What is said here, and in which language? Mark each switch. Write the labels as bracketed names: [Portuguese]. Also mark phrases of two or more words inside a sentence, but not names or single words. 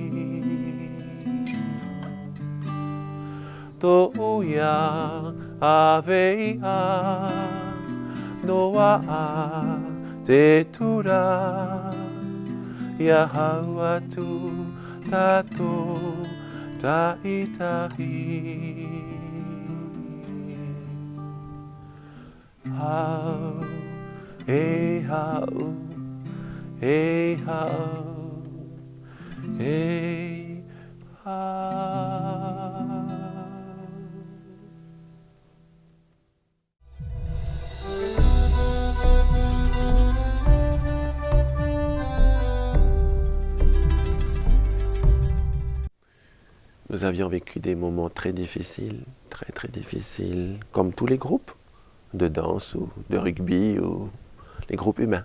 [Tahitian] Tō uia ave a noa te tura ia hau atu tato taitahi. Hau, e hau, e hau, e hau. [French] Nous avions vécu des moments très difficiles, très difficiles, comme tous les groupes de danse ou de rugby ou les groupes humains.